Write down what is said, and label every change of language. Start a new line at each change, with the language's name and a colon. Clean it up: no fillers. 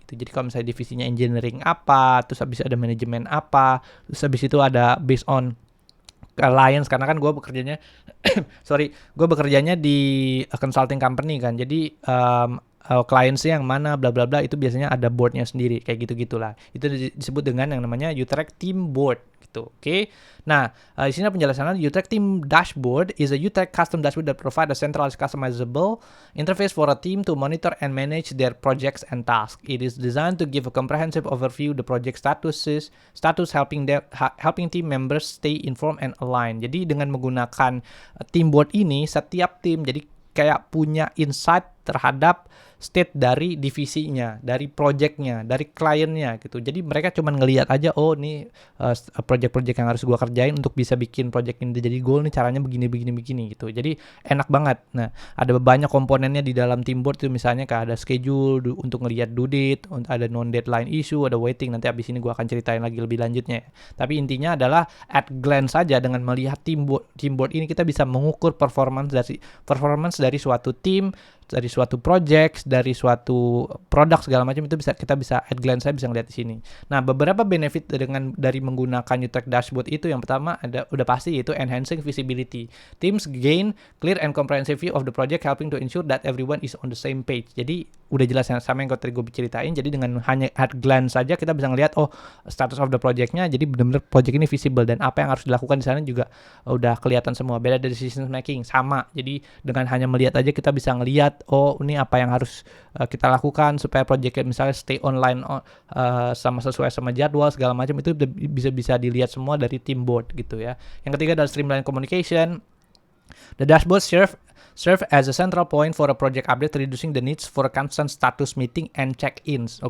Indonesian: Jadi kalau misalnya divisinya engineering apa, terus habis ada manajemen apa, terus habis itu ada based on alliance, karena kan gue bekerjanya gue bekerjanya di consulting company kan. Jadi clients-nya yang mana bla bla bla itu biasanya ada boardnya sendiri kayak gitu-gitulah. Itu disebut dengan yang namanya Utrecht Team Board gitu. Oke. Nah, di sini penjelasannya
English: Utrecht Team Dashboard is a Utrecht custom dashboard that provide a centralized customizable interface for a team to monitor and manage their projects and tasks. It is designed to give a comprehensive overview of the project status helping team members stay informed and aligned.
Indonesian: Jadi dengan menggunakan team board ini, setiap tim jadi kayak punya insight terhadap state dari divisinya, dari projectnya, dari kliennya gitu. Jadi mereka cuma ngelihat aja, oh ini project-project yang harus gua kerjain untuk bisa bikin project ini jadi goal nih, caranya begini gitu. Jadi enak banget. Nah, ada banyak komponennya di dalam team board itu, misalnya kayak ada schedule untuk ngelihat due date, ada non deadline issue, ada waiting. Nanti abis ini gua akan ceritain lagi lebih lanjutnya. Tapi intinya adalah at glance saja, dengan melihat team board ini kita bisa mengukur performance dari suatu tim, dari suatu project, dari suatu produk segala macam. Itu kita bisa at glance, saya bisa ngeliat di sini. Nah, beberapa benefit dari menggunakan Utrecht dashboard itu, yang pertama udah pasti, yaitu enhancing visibility.
English: Teams gain clear and comprehensive view of the project, helping to ensure that everyone is on the same page.
Indonesian: Jadi udah jelas sama yang tadi gue ceritain. Jadi dengan hanya at glance saja kita bisa ngeliat, oh
English: status of the projectnya,
Indonesian: jadi benar-benar project ini visible dan apa yang harus dilakukan di sana juga udah kelihatan semua. Beda dari decision making, sama. Jadi dengan hanya melihat aja kita bisa ngeliat, oh ini apa yang harus kita lakukan supaya project misalnya stay online sama sesuai sama jadwal segala macam. Itu bisa dilihat semua dari team board gitu ya. Yang ketiga adalah streamline communication.
English: The dashboard serve as a central point for a project update, reducing the needs for a constant status meeting and check-ins.